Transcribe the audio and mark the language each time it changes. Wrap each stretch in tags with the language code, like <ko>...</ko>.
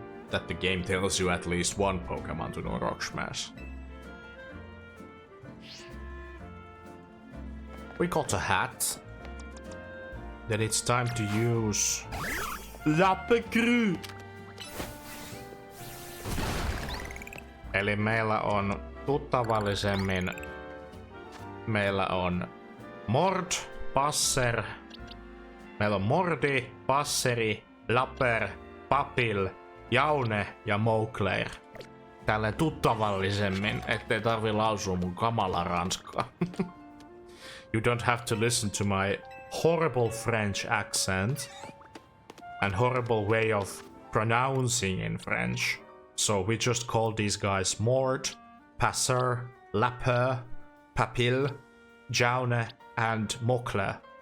<en>That the game tells you at least one Pokemon to know Rock Smash. We got a hat. Then it's time to use Lappekry.</en> <fi>Eli meillä on tuttavallisemmin meillä on Mord, Passer. Meillä on Mordi, Passeri, Lapper, Papil, Jaune ja Mowclair. Tälleen tuttavallisemmin, ettei tarvi lausua mun kamalaa ranskaa.</fi> <en>You don't have to listen to my horrible French accent and horrible way of pronouncing in French. So we just call these guys Mord, Passer, Lapper, Papil, Jaune and Mowclair.</en>